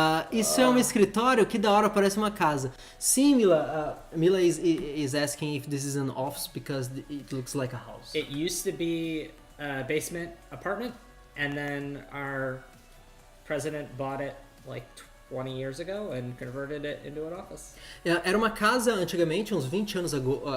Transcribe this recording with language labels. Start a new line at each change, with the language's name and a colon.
Portuguese: Isso é um escritório? Que da hora, parece uma casa. Sim, Mila.
English: Mila is asking if this is an office because it looks like a house. It used to be a basement apartment, and then our president bought it like 20 years ago and converted it into an office.
Portuguese: Era uma casa antigamente, uns 20 anos ago.